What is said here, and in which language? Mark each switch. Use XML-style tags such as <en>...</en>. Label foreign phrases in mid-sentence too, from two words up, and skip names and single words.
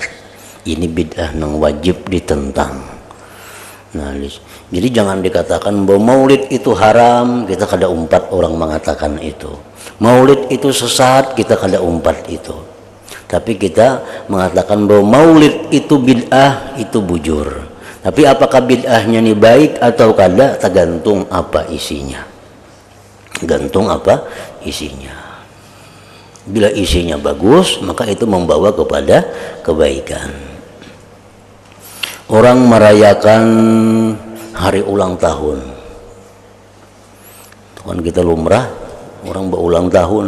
<id>Ini bid'ah yang wajib ditentang. Nah, jadi jangan dikatakan bahwa maulid itu haram, kita</id> <bjn>kada umpat</bjn> <id>orang mengatakan itu. Maulid itu sesat, kita</id> <bjn>kada umpat</bjn> <id>itu. Tapi kita mengatakan bahwa maulid itu bid'ah, itu bujur. Tapi apakah bid'ahnya ini baik atau kada, tergantung apa isinya. Gantung apa isinya. Bila isinya bagus, maka itu membawa kepada kebaikan. Orang merayakan hari ulang tahun, kan kita lumrah, orang berulang tahun.</id>